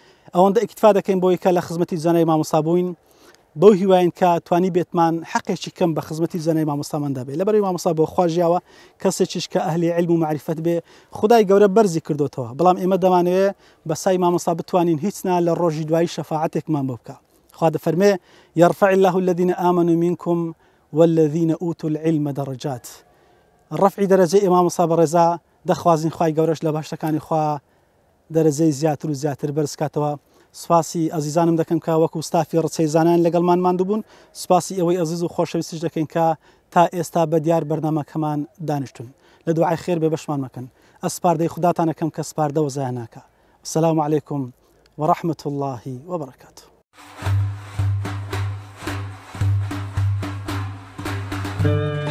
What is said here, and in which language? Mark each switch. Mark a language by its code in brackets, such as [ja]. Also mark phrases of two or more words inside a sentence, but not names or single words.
[ckb] ئەوەندە ئیکتفا دەکەین بۆی کە لە خزمەتی زانای مامۆستا بووین بەو هیواین کە توانی بێتمان حەقێکی کەم بە خزمەتی زانای مامۆستاماندا بێت لەبەرەوەی مامۆستا بۆ خواژیاوە کەسێکیش کە ئەهلی علم و معرفەت بێ خدای گەورە بەرزی کردوتەوە بەڵام ئێمە دەمانەوێت بە سای مامۆستا بتوانین هیچنا لە ڕۆژی دوایی شەفاعەتێکمان بۆ بکە خوا دەفەرمێ [ar] يرفع الله الذين آمنوا منكم والذين أوتوا العلم درجات [ckb] ڕەفعی دەرەجەی ئێمامۆستا بەڕێزا دەخوازین خوای گەورەش لە باشەکانی خوا دەرەجەی زیاتر و زیاتر بەرزکاتەوە سوپاسی ئەزیزانم دەکەم کە وەکو ستافی ڕچەی زانان لەگەڵمان ماندووبوون سوپاسی ئەوەی ئەزیز و خۆشەویستیش دەکەین کە تا ئێستا بە دیار بەرنامەکەمان دانیشتون لە دوعای خێر بێ بەشمان مەکەن ئەسپاردەی خوداتان ئەەکەم کە سپاردەوە زایە ناکە [ar] السلام عليكم ورحمة الله وبركاته